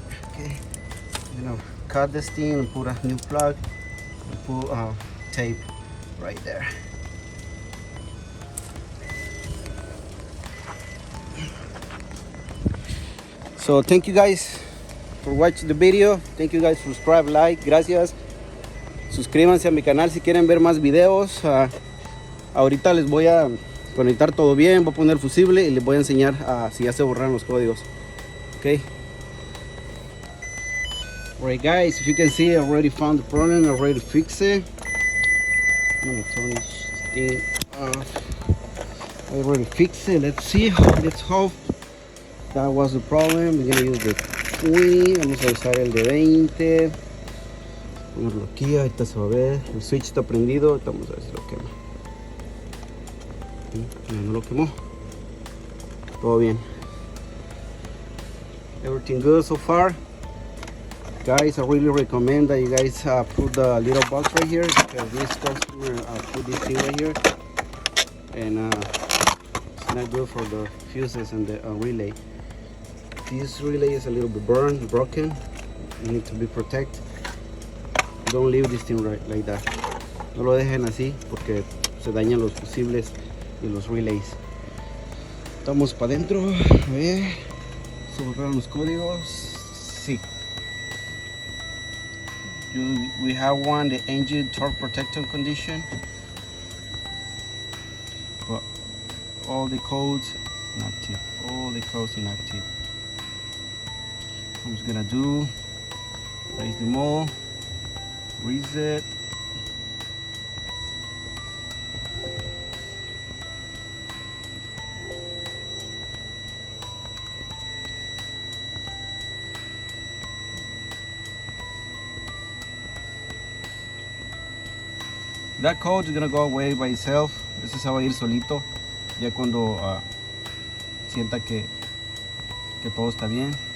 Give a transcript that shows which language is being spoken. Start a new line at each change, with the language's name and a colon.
English: Okay, cut this thing and put a new plug and put tape right there. So thank you guys for watching the video. Thank you guys for subscribe, like, gracias.
Spanish: Suscríbanse a mi canal si quieren ver más videos. Ahorita les voy a conectar todo bien, voy a poner fusible y les voy a enseñar si ya se borraron los códigos.
English: Okay. Alright guys, if you can see, I already found the problem, I already fixed it. I'm gonna turn this thing off. I already fixed it. Let's see, let's hope that was the problem. We're gonna use the 20,
Spanish: vamos a usar el de 20. Ponerlo aquí, ahorita se va a ver. El switch está prendido, vamos a ver si lo quema. No lo quemó. Todo bien.
English: Everything good so far. Guys, I really recommend that you guys put the little box right here, because this customer put this thing right here, and it's not good for the fuses and the relay. This relay is a little bit burned, broken. You need to be protected. Don't leave this thing right like that.
Spanish: No lo dejen así porque se dañan los fusibles y los relays. Estamos para adentro. A ver, se borraron los códigos. Sí.
English: We have one, the engine torque protection condition, but all the codes inactive. All the codes inactive. I'm just gonna do raise them all, reset. That code is gonna go away by itself.
Spanish: Eso se va a ir solito ya cuando sienta que todo está bien.